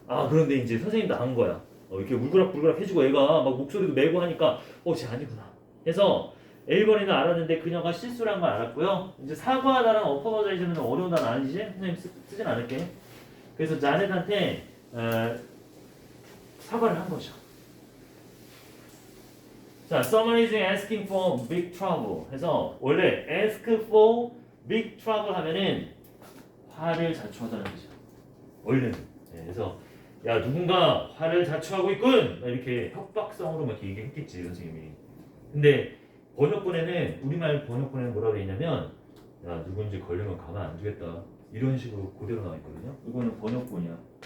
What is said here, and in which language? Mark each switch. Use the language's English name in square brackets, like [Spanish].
[Korean] 그런데 이제 선생님 나은 거야. 이렇게 울그락불그락 해주고 애가 막 목소리도 매고 하니까 쟤 아니구나. 해서 A번에는 알았는데 그녀가 실수를 한 걸 알았고요. 이제 사과하다랑 어퍼버자이즈는 어려운 단어 아니지? 선생님 쓰진 않을게. 그래서 자넷한테 사과를 한 거죠. [English] 자, someone is asking for big trouble 해서 원래 ask for big trouble [Korean] 하면은 화를 자초하다는 거죠. 원래는. 그래서 야 누군가 화를 자초하고 있군 이렇게 협박성으로 막 이렇게 얘기했겠지 선생님이. 근데 번역본에는 우리말 번역본에는 뭐라고 했냐면 야 누군지 걸리면 가만 안 두겠다 이런 식으로 그대로 나와 있거든요. 이거는 번역본이야.